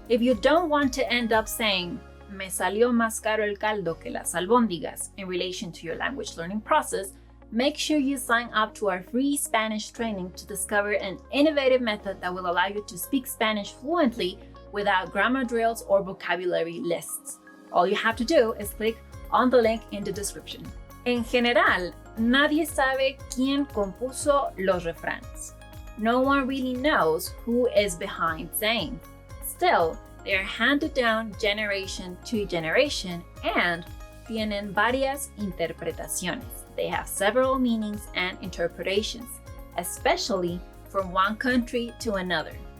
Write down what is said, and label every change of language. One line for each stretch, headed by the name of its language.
English: If you don't want to end up saying,
Spanish: me salió más caro el caldo que las albóndigas
English: in relation to your language learning process, make sure you sign up to our free Spanish training to discover an innovative method that will allow you to speak Spanish fluently without grammar drills or vocabulary lists. All you have to do is click on the link in the description.
Spanish: En general, nadie sabe quién compuso los refranes.
English: No one really knows who is behind sayings. Still, they are handed down generation to generation and
Spanish: tienen varias interpretaciones.
English: They have several meanings and interpretations, especially from one country to another.